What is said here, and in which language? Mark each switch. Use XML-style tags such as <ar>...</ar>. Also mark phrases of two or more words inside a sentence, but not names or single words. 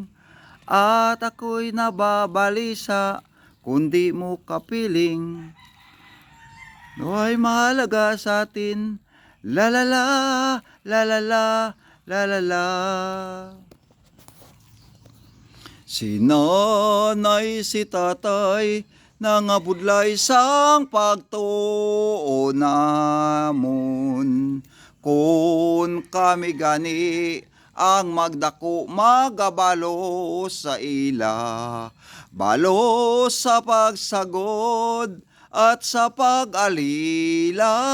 <tl>At ako'y nababalisa kung di mo kapiling. Nawa'y mahalaga sa atin, la la la, la la la, la la la.</tl> <hil>Si nanay, si tatay, nangabudlay sang pagtuo namon. Kung kami gani ang magdako, magabalo sa ila, balo sa pagsagod at sa pag-alila.</hil>